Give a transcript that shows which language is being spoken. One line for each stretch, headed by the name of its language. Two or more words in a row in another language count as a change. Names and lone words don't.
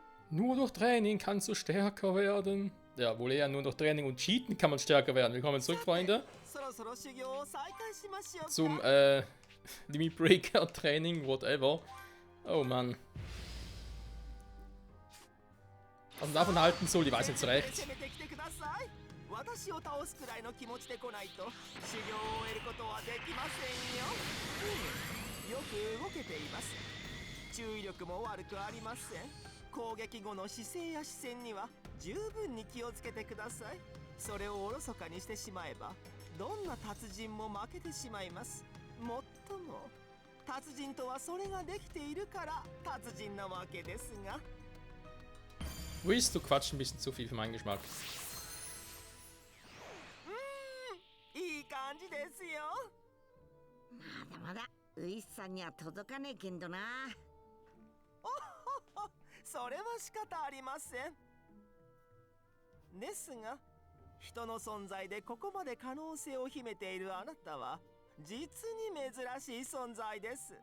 German: Nur durch Training kannst du stärker werden. Ja, wohl eher nur durch Training und Cheaten kann man stärker werden. Willkommen zurück, Freunde. Zum, Limit Breaker Training, whatever. Oh Mann. Was man davon halten soll, ich weiß nicht so recht.
Japanese: 私を倒すくらいの気持ちで来ないと修行を終えることはできませんよ。よく動けています。注意力も悪くありません。攻撃後の姿勢や視線には十分に気をつけてください。それをおろそかにしてしまえばどんな達人も負けてしまいます。もっとも達人とはそれができているから達人なわけですが。
German: Willst du quatschen ein bisschen zu viel für meinen Geschmack?
Japanese: いい感じですよ。まだまだウイスさんには届かねえけんどな。おほほ、それは仕方ありません。ですが、人の存在でここまで可能性を秘めているあなたは実に珍しい存在です。